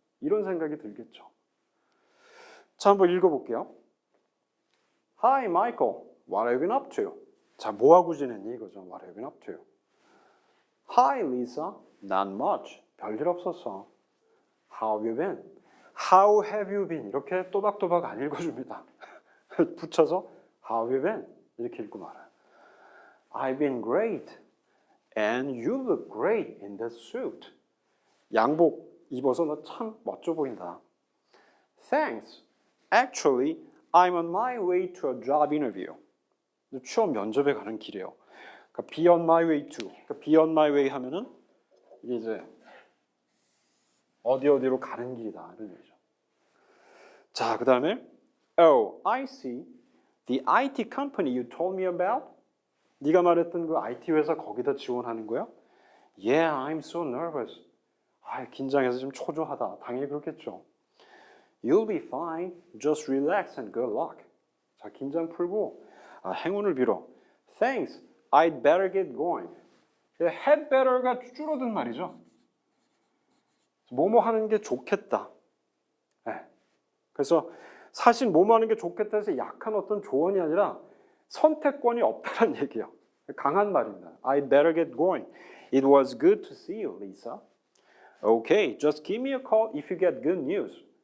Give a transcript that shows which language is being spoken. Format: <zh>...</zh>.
<ko>이런 생각이 들겠죠. 자, 한번 읽어볼게요.</ko> <en>Hi, Michael. What have you been up to?</en> <ko>자, 뭐하고 지냈니? 이거죠.</ko> <en>What have you been up to? Hi, Lisa. Not much.</en> <ko>별일 없었어.</ko> <en>How have you been? How have you been?</en> <ko>이렇게 또박또박 안 읽어줍니다. 붙여서</ko> <en>How have you been?</en> <ko>이렇게 읽고 말아요.</ko> <en>I've been great. And you look great in that suit.</en> <ko>양복 입어서 너 참 멋져 보인다.</ko> <en>Thanks. Actually, I'm on my way to a job interview.</en> <ko>취업 면접에 가는 길이에요. 그러니까</ko> <en>be on my way to.</en> <ko>그러니까 be on my way 하면은 이게 이제 어디로 가는 길이다 이런 얘기죠. 자, 그다음에</ko> <en>Oh, I see. The IT company you told me about?</en> <ko>네가 말했던 그 IT 회사 거기다 지원하는 거야?</ko> <en>Yeah, I'm so nervous.</en> <ko>아, 긴장해서 좀 초조하다. 당연히 그렇겠죠.</ko> <en>You'll be fine. Just relax and good luck.</en> <ko>자, 긴장 풀고 행운을 빌어.</ko> <en>Thanks. I'd better get going. had better가</en> <ko>줄어든 말이죠. 뭐뭐 하는 게 좋겠다. 네. 그래서 사실 뭐뭐 하는 게 좋겠다 해서 약한 어떤 조언이 아니라 선택권이 없다는 얘기예요. 강한 말입니다.</ko> <en>I'd better get going. It was good to see you, Lisa. Okay, just give me a call if you get good news.</en>